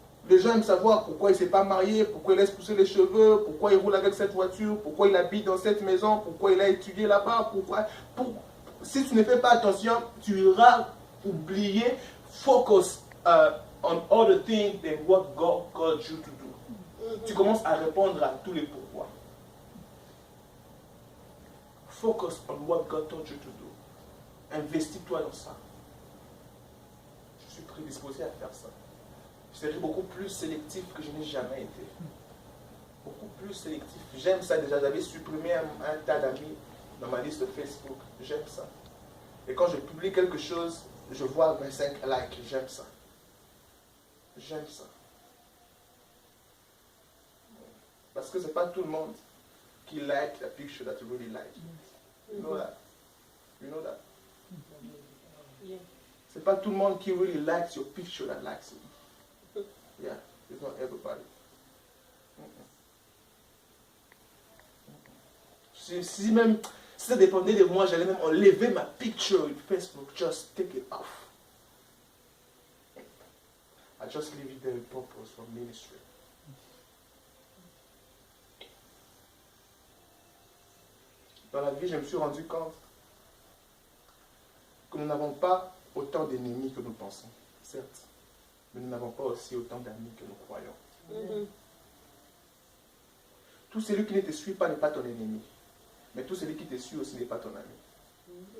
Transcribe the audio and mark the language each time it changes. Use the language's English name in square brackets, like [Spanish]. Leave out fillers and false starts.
[French] Les gens aiment savoir pourquoi il ne s'est pas marié, pourquoi il laisse pousser les cheveux, pourquoi il roule avec cette voiture, pourquoi il habite dans cette maison, pourquoi il a étudié là-bas, pourquoi... Si tu ne fais pas attention, tu iras oublier, [English] focus on other things than what God called you to do. [French] Tu commences à répondre à tous les pourquoi. [English] Focus on what God told you to do. [French] Investis-toi dans ça. Je suis prédisposé à faire ça. Je serai beaucoup plus sélectif que je n'ai jamais été. Beaucoup plus sélectif. J'aime ça déjà. J'avais supprimé un tas d'amis dans ma liste Facebook. J'aime ça. Et quand je publie quelque chose, je vois 25 likes. J'aime ça. J'aime ça. Parce que ce n'est pas tout le monde qui [English] like the picture that you really like. You know that? You know that? Yeah. [French] Ce n'est pas tout le monde qui [English] really likes your picture that [French] likes it. [English] Yeah, it's not everybody. [French] Si même, si ça dépendait de moi, j'allais même enlever ma picture sur Facebook. [English] Just take it off. I just leave it there with purpose for ministry. [French] Dans la vie, je me suis rendu compte que nous n'avons pas autant d'ennemis que nous pensons, certes, mais nous n'avons pas aussi autant d'amis que nous croyons. Mhm. Tout celui qui ne te suit pas n'est pas ton ennemi, mais tout celui qui te suit aussi n'est pas ton ami.